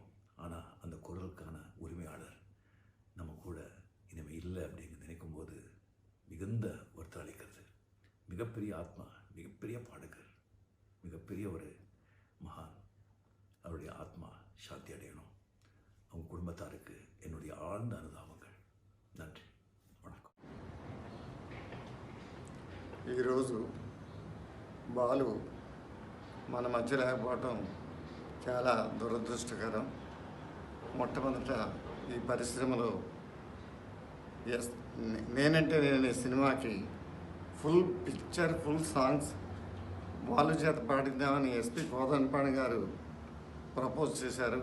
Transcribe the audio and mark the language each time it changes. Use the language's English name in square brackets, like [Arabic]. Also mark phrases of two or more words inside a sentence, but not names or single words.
[Tamil] ஆனால் அந்த குரலுக்கான உரிமையாளர் நம்ம கூட இனிமேல் இல்லை அப்படின்னு நினைக்கும்போது மிகுந்த வருத்தம் அளிக்கிறது. மிகப்பெரிய ஆத்மா, மிகப்பெரிய பாடகர், மிகப்பெரிய ஒரு மகான். அவருடைய ஆத்மா சாந்தி அடையணும். அவங்க குடும்பத்தாருக்கு என்னுடைய ஆழ்ந்த அனுதாபங்கள். நன்றி, வணக்கம். [Telugu] ఈరోజు బాలు మన మధ్య లేకపోవటం చాలా దురదృష్టకరం. మొట్టమొదట ఈ పరిశ్రమలో నేనంటే నేను ఈ సినిమాకి [English] full picture, full songs [Telugu] వాళ్ళ చేత పాడిద్దామని ఎస్పి కోదండపాణి గారు ప్రపోజ్ చేశారు.